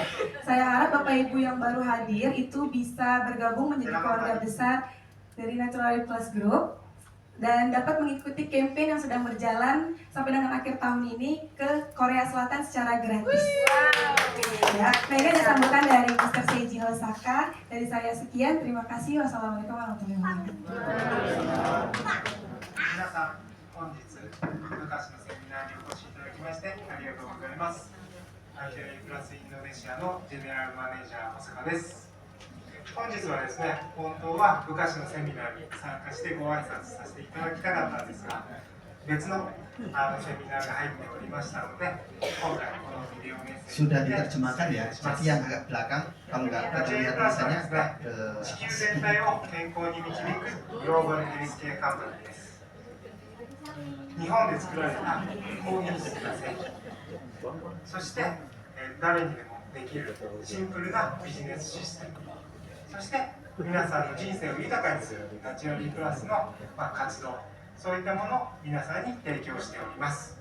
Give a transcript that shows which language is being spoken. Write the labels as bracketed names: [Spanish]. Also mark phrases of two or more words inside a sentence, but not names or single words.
[Indonesian] Saya harap Bapak Ibu yang baru hadir itu bisa bergabung menjadi keluarga besar dari Naturali Plus Group dan dapat mengikuti campaign yang sedang berjalan sampai dengan akhir tahun ini ke Korea Selatan secara gratis. Ya, mereka disambutan dari Mr. Seiji Hosaka. Dari saya sekian, terima kasih. [Arabic] والسلام عليكم ورحمة الله وبركاته. [Japanese] 本日昔のセミナーにお越しいただきましてありがとうございます。ナチュラリプラスインドネシアのジェネラルマネージャー小坂です。本日はですね、本当は昔のセミナーに参加してご挨拶させていただきたかったんですが、別のセミナーが入っておりましたので、今回このビデオメッセージ [Indonesian] sudah diterjemahkan ya, jadi yang agak belakang kalau nggak [Japanese] ナチュラリ [Indonesian] terlihat [Japanese] プラスはで [Indonesian] tulisannya [Japanese] すね、地球全体を健康に導くグローバルヘルスケアカンパニーです。日本で作られた高品質な製品、そして誰にでもできるシンプルなビジネスシステム、そして皆さんの人生を豊かにするナチュラリープラスの活動、そういったものを皆さんに提供しております。